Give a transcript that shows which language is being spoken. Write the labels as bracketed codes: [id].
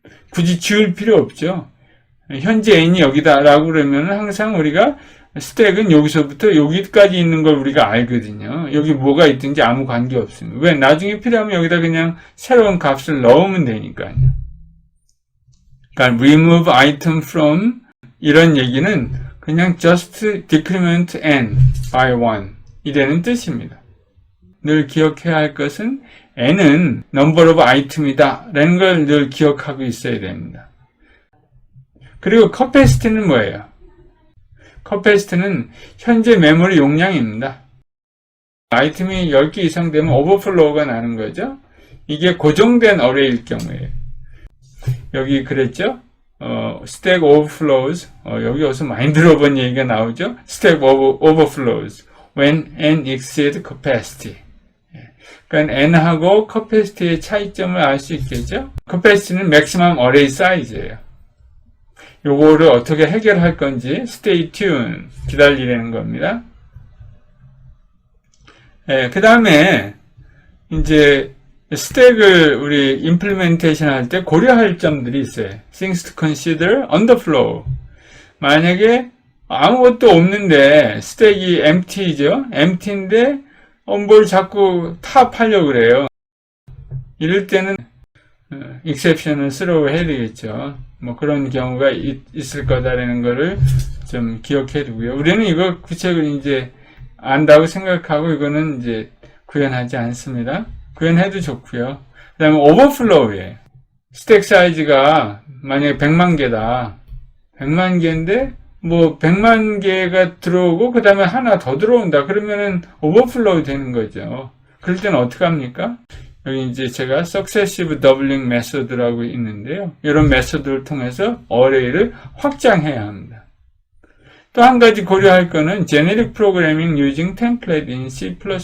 [ko] 굳이 지울 필요 없죠. 현재 n이 여기다라고 그러면 항상 우리가 스택은 여기서부터 여기까지 있는 걸 우리가 알거든요. 여기 뭐가 있든지 아무 관계 없습니다. 왜? 나중에 필요하면 여기다 그냥 새로운 값을 넣으면 되니까요. 그러니까 [en] remove item from [ko] 이런 얘기는 그냥 [en] just decrement n by 1 [ko] 이라는 뜻입니다. 늘 기억해야 할 것은 n은 [en] number of item [ko] 이다 라는 걸 늘 기억하고 있어야 됩니다. 그리고 capacity는 뭐예요? capacity는 현재 메모리 용량입니다. 아이템이 10개 이상 되면 오버플로우가 나는 거죠. 이게 고정된 어레이일 경우에요. 여기 그랬죠? [en] stack overflows. [ko] 여기 어디서 많이 들어본 얘기가 나오죠? [en] stack overflows when n exceed capacity. [ko] 그러니까 n하고 capacity의 차이점을 알 수 있겠죠? capacity는 [en] maximum array size [ko] 예요. 요거를 어떻게 해결할 건지 [en] stay tuned, [ko] 기다리라는 겁니다. 그 다음에 이제 스택을 우리 임플리멘테이션 할 때 고려할 점들이 있어요. [en] Things to consider on the flow. [ko] 만약에 아무것도 없는데 스택이 empty죠. empty인데 뭘 자꾸 타협하려고 그래요. 이럴 때는 exception을 throw 해야 되겠죠. 뭐 그런 경우가 있을 거다라는 거를 좀 기억해 두고요. 우리는 이거 구체적으로 이제 안다고 생각하고 이거는 이제 구현하지 않습니다. 구현해도 좋고요. 그 다음에 오버플로우에 스택 사이즈가 만약에 100만 개다. 100만 개인데 뭐 100만 개가 들어오고 그 다음에 하나 더 들어온다. 그러면은 오버플로우 되는 거죠. 그럴 때는 어떻게 합니까? 여기 이제 제가 Successive Doubling 메소드라고 있는데요. 이런 메소드를 통해서 어레이를 확장해야 합니다. 또 한 가지 고려할 거는 [en] Generic Programming Using Template in C++.